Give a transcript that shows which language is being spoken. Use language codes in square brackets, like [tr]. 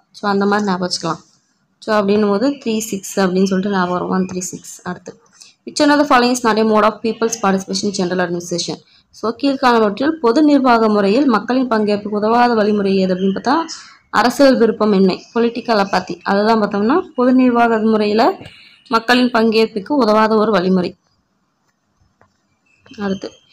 [ta] So அந்த மாதிரி ஞாபகம் வச்சுக்கலாம். ஸோ அப்படின்னும் போது 36 அப்படின்னு சொல்லிட்டு ஞாபகம் வரும், 136. [en] அடுத்து which one of the following is not a mode of people's participation in general administration. [ta] So கீழ்காணவற்றில் பொது நிர்வாக முறையில் மக்களின் பங்கேற்புக்கு உதவாத வழிமுறை எது அப்படின்னு பார்த்தா அரசியல் விருப்பமின்மை, பொலிட்டிக்கல் அப்பாத்தி. அதுதான் பார்த்தோம்னா பொது நிர்வாக முறையில் மக்களின் பங்கேற்புக்கு உதவாத ஒரு வழிமுறை. அடுத்து